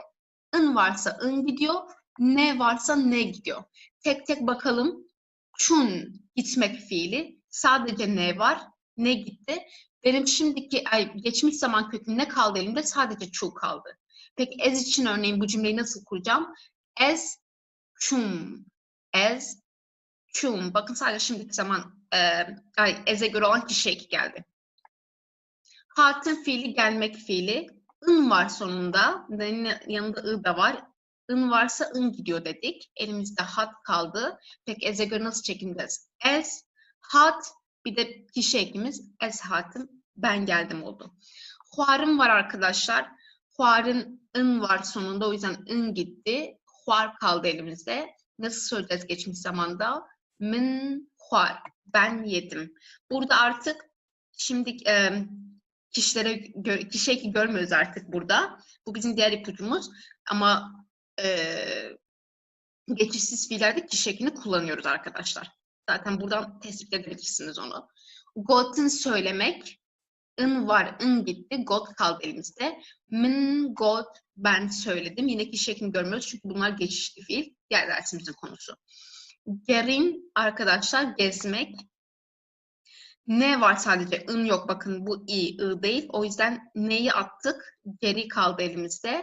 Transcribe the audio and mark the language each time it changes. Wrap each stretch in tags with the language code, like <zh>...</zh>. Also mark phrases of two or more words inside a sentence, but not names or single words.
<tr>In varsa in gidiyor, ne varsa ne gidiyor. Tek tek bakalım. Çun gitmek fiili, sadece ne var, ne gitti. Benim geçmiş zaman köküm ne kaldı elimde? Sadece çu kaldı. Peki ez için örneğin bu cümleyi nasıl kuracağım?</tr> <ku>Ez çum, ez çum.</ku> <tr>Bakın sadece şimdiki zaman ez'e göre olan kişi eki geldi. Hatın fiili gelmek fiili. In var sonunda. Yanında ı da var. In varsa in gidiyor dedik. Elimizde hat kaldı. Peki ez'e göre nasıl çekeceğiz?</tr> <ku>Ez, hat,</ku> <tr>bir de kişi ekimiz</tr> <ku>ez hatım,</ku> <tr>ben geldim oldu. Huarım var arkadaşlar. Huarın in var sonunda. O yüzden in gitti. Huar kaldı elimizde. Nasıl söyleyeceğiz geçmiş zamanda?</tr> <ku>Min huar.</ku> <tr>Ben yedim. Burada artık şimdi kişi eki görmüyoruz artık burada. Bu bizim diğer ipucumuz. Ama geçişsiz fiillerde kişi ekini kullanıyoruz arkadaşlar. Zaten buradan tespit edebilirsiniz onu. Got'un söylemek. In var, in gitti. Got kaldı elimizde.</tr> <ku>Min, got,</ku> <tr>ben söyledim. Yine kişi ekini görmüyoruz çünkü bunlar geçişli fiil. Diğer dersimizin konusu. Gerin arkadaşlar gezmek. Ne var sadece? In yok. Bakın bu i değil. O yüzden neyi attık? Geri kaldı elimizde.</tr>